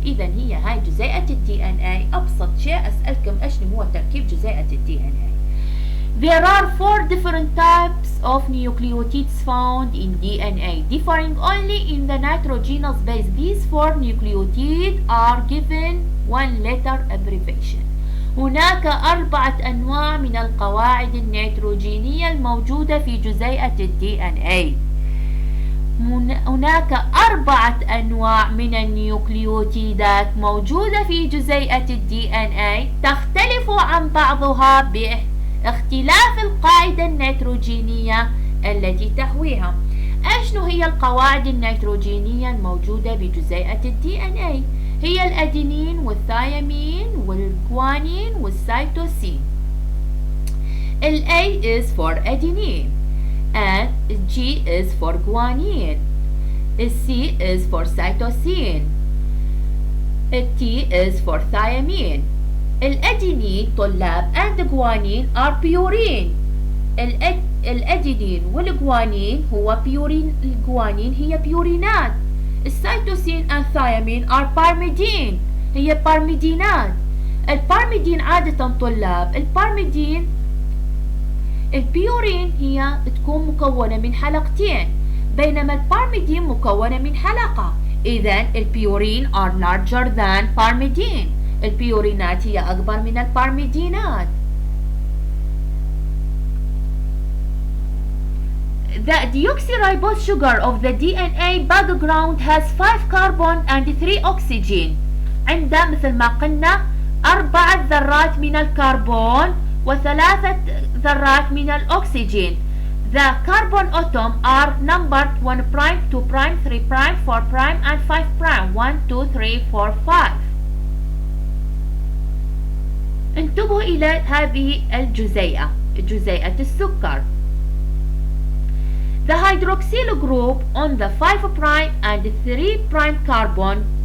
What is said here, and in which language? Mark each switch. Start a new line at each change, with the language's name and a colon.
Arabic: إذا هي هاي جزيئة ال DNA. أبسط شيء أسألكم إيش هو تركيب جزيئة ال DNA.
English: There are 4 different types of nucleotides found in DNA, differing only in the nitrogenous base. These 4 nucleotides are given one letter abbreviation.
Arabic: هناك 4 أنواع من القواعد النيتروجينية الموجودة في جزيئة ال DNA. هناك 4 أنواع من النيوكليوتيدات موجودة في جزيئة ال DNA تختلف عن بعضها باختلاف القاعدة النيتروجينية التي تحويها. أشنو هي القواعد النيتروجينية الموجودة بجزيئة ال DNA؟ هي الأدينين والثيامين والجوانين والسيتوسين.
English: ال A is for adenine and G is for guanine. C is for cytosine. T is for thiamine.
Arabic: الأدينين طلاب
English: and guanine are purine.
Arabic: الأدينين والجوانين هو بيورين. الجوانين هي بيورينات.
English: السيتوسين and thiamine are pyrimidine
Arabic: هي بارميدينات. البارميدين عادة طلاب البيورين هي تكون مكونة من حلقتين بينما البارميدين مكونة من حلقة. إذن البيورين
English: are larger than pyrimidine.
Arabic: البيورينات هي أكبر من البارميدينات.
English: The deoxyribose sugar of the DNA background has 5 carbon and 3 oxygen.
Arabic: عنده مثل ما قلنا 4 ذرات من الكربون و3 ذرات من الأكسجين.
English: The carbon atom are numbered 1 prime, 2 prime, 3 prime, 4 prime and 5 prime. 1, 2, 3, 4, 5.
Arabic: انتبهوا إلى هذه جزيئة السكر.
English: The hydroxyl group on the 5 prime and 3 prime carbon.